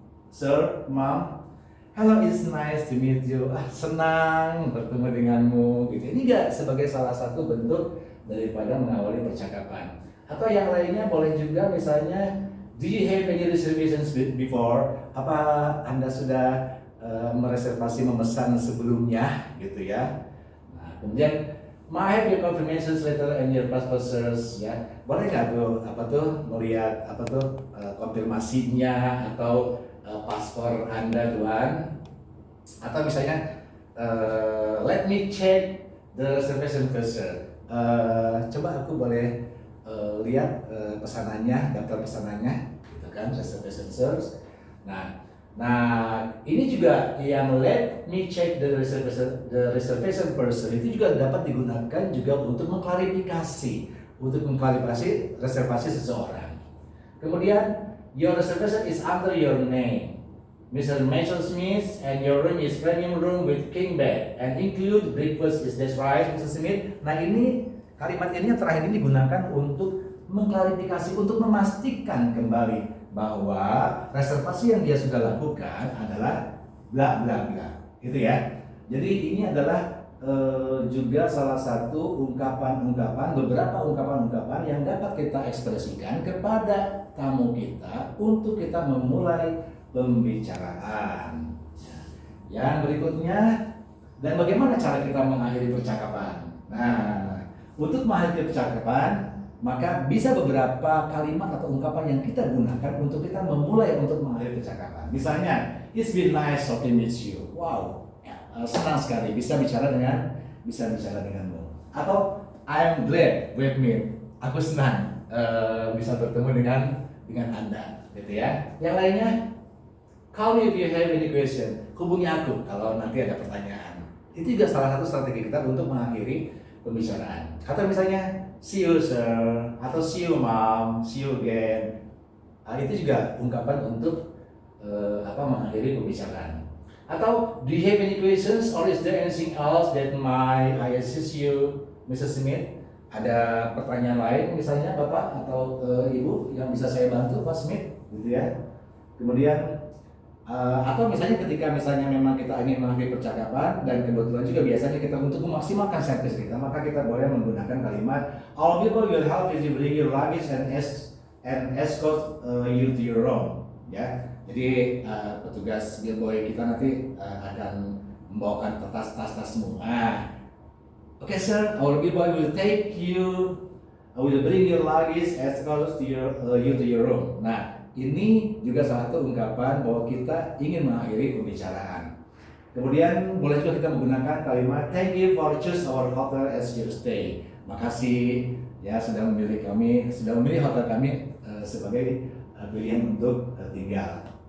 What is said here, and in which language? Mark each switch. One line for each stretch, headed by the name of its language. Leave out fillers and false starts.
English: Sir, ma'am. Hello, it's nice to meet you.
Indonesian: Senang bertemu denganmu. Gitu. Ini juga sebagai salah satu bentuk daripada mengawali percakapan. Atau yang lainnya boleh juga misalnya,
English: do you have any reservations before?
Indonesian: Apa Anda sudah mereservasi memesan sebelumnya gitu ya? Nah, kemudian
English: may I have your confirmation letter and your passport sirs,
Indonesian: ya. Boleh nggak tuh melihat konfirmasinya atau paspor Anda tuan? Atau misalnya
English: let me check the reservation first sir.
Indonesian: Coba aku boleh lihat pesanannya, daftar pesanannya, gitu kan,
English: reservation sirs.
Indonesian: Nah, ini juga yang
English: let me check the reservation person
Indonesian: itu juga dapat digunakan juga untuk mengklarifikasi reservasi seseorang. Kemudian,
English: your reservation is under your name, Mr. Mason Smith, and your room is premium room with king bed and include breakfast. Is that right, Mr. Smith?
Indonesian: Nah, ini kalimat ini yang terakhir ini digunakan untuk mengklarifikasi, untuk memastikan kembali bahwa reservasi yang dia sudah lakukan adalah bla bla bla, gitu ya. Jadi ini adalah juga salah satu beberapa ungkapan yang dapat kita ekspresikan kepada tamu kita untuk kita memulai pembicaraan. Yang berikutnya, dan bagaimana cara kita mengakhiri percakapan? Nah, untuk mengakhiri percakapan, maka bisa beberapa kalimat atau ungkapan yang kita gunakan untuk kita memulai untuk mengakhiri percakapan. Misalnya,
English: it's been nice talking with you.
Indonesian: Wow, senang sekali bisa bicara denganmu. Atau
English: I'm glad with me.
Indonesian: Aku senang bisa bertemu dengan Anda, gitu ya. Yang lainnya,
English: call me if you have any question.
Indonesian: Hubungi aku kalau nanti ada pertanyaan. Itu juga salah satu strategi kita untuk mengakhiri pembicaraan. Atau misalnya,
English: see you sir,
Indonesian: atau
English: see you mom, see you again.
Indonesian: Itu juga ungkapan untuk mengakhiri pembicaraan.
English: Atau do you have any questions or is there anything else that I assist you, Mrs. Smith?
Indonesian: Ada pertanyaan lain misalnya Bapak atau Ibu yang bisa saya bantu Pak Smith, gitu ya. Kemudian atau misalnya ketika memang kita ingin mengakhiri percakapan dan kebetulan juga biasanya kita untuk memaksimalkan servis kita, maka kita boleh menggunakan kalimat
English: all people will help you bring your luggage and escort you to your room,
Indonesian: ya. Jadi petugas billboy kita nanti akan membawakan tas-tasmu.
English: Okay sir, our billboy will take you, will bring your luggage escort to you to your room.
Indonesian: Nah, ini juga salah satu ungkapan bahwa kita ingin mengakhiri pembicaraan. Kemudian boleh juga kita menggunakan kalimat
English: thank you for choose our hotel as your stay.
Indonesian: Makasih ya sudah memilih hotel kami sebagai pilihan untuk tinggal.